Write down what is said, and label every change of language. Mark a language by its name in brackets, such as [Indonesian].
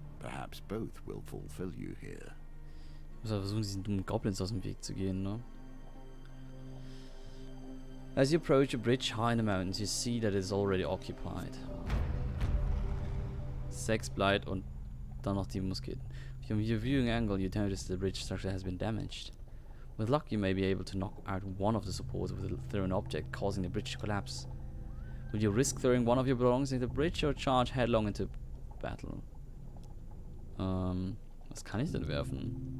[English] Perhaps both will fulfill you here. [German] Ich muss aber versuchen, diesen dummen Goblins aus dem Weg zu gehen, ne? [English] As you approach a bridge high in the mountains, you see that it is already occupied. [German] 6 Blight und dann noch die Musketen. [English] From your viewing angle, you notice the bridge structure has been damaged. With luck, you may be able to knock out one of the supports with a thrown object, causing the bridge to collapse. Will you risk throwing one of your belongings into the bridge or charge headlong into battle? [German] Was kann ich denn werfen?